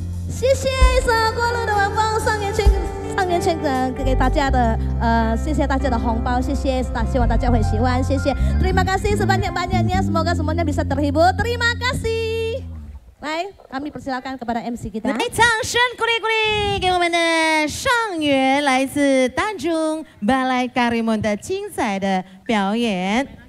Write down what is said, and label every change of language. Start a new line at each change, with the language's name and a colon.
Chinese: 谢谢一首《过路的晚风》上元签给大家的谢谢大家的红包，谢谢，希望大家会喜欢，谢谢。
Indonesian: Terima kasih sebanyak-banyaknya, semoga semuanya bisa terhibur. Terima kasih. 来，kami persilakan kepada MC kita。
Chinese: 来，掌声鼓励鼓励，给我们的上元来自丹中巴莱卡里蒙的精彩的表演。